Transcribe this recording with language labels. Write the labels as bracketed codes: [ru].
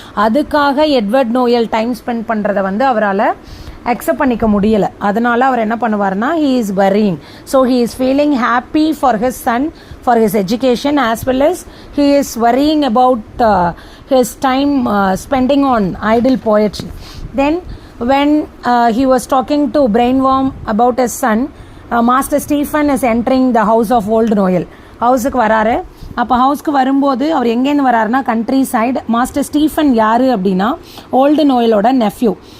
[ta] அதுக்காக Edward Noel time spend பண்ணுறதை வந்து அவரால் அக்செப்ட் பண்ணிக்க முடியலை. அதனால் அவர் என்ன பண்ணுவார்னா, [en] He is worrying. So he is feeling happy for his son, for his education, as well as he is worrying about his time spending on idle poetry. Then when he was talking to Brainworm about his son, Master Stephen is entering the house of old Noel. [ta] ஹவுஸுக்கு வராரு. அப்போ ஹவுஸ்க்கு வரும்போது அவர் எங்கேருந்து வராருன்னா country side. Master Stephen யார் அப்படின்னா old நோயலோட nephew.